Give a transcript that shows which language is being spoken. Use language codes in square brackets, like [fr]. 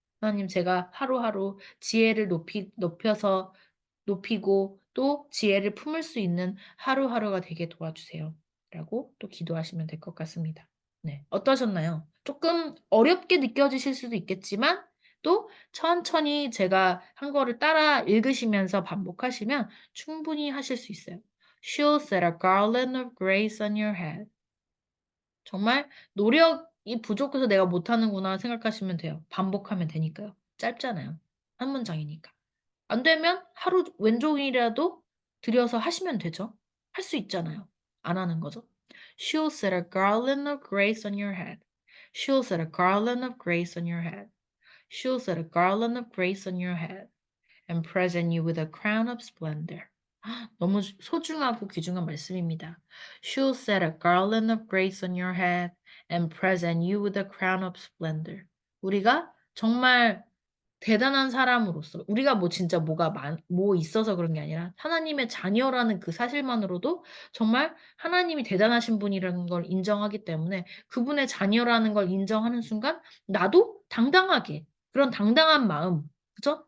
[ko] 하나님 제가 하루하루 지혜를 높여서 높이고 또 지혜를 품을 수 있는 하루하루가 되게 도와주세요. 라고 또 기도하시면 될 것 같습니다. 네. 어떠셨나요? 조금 어렵게 느껴지실 수도 있겠지만 또 천천히 제가 한 거를 따라 읽으시면서 반복하시면 충분히 하실 수 있어요. [en] She'll set a garland of grace on your head. [ko] 정말 노력이 부족해서 내가 못하는구나 생각하시면 돼요. 반복하면 되니까요. 짧잖아요. 한 문장이니까. 안 되면 하루 왼종일이라도 들여서 하시면 되죠. 할 수 있잖아요. 안 하는 거죠. [en] She'll set a garland of grace on your head. She'll set a garland of grace on your head. She'll set a garland of grace on your head and present you with a crown of splendor. [ko] 너무 소중하고 귀중한 말씀입니다. [en] She'll set a garland of grace on your head and present you with a crown of splendor. [ko] 우리가 정말 대단한 사람으로서 우리가 뭐 진짜 뭐 있어서 그런 게 아니라 하나님의 자녀라는 그 사실만으로도 정말 하나님이 대단하신 분이라는 걸 인정하기 때문에 그분의 자녀라는 걸 인정하는 순간 나도 당당하게 그런 당당한 마음, 그죠?